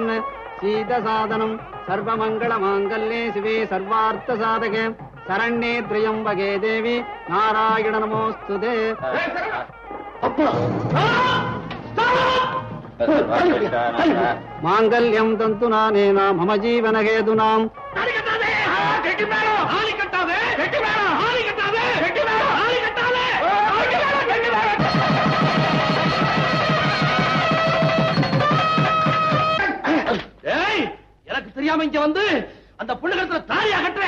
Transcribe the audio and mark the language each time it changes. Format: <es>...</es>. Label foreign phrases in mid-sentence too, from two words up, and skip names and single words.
<sa>सीदसादनं सर्वमङ्गलमाङ्गल्ये शिवे सर्वार्थसाधके शरण्ये त्र्यम्बके देवी नारायण नमोऽस्तुते. माङ्गल्यं तन्तुनानेन मम जीवनहेतुनां</sa> <ta>எனக்கு தெரியாம இங்க வந்து அந்த புள்ளுகத்துல தாலியா கட்டுறேன்.</ta>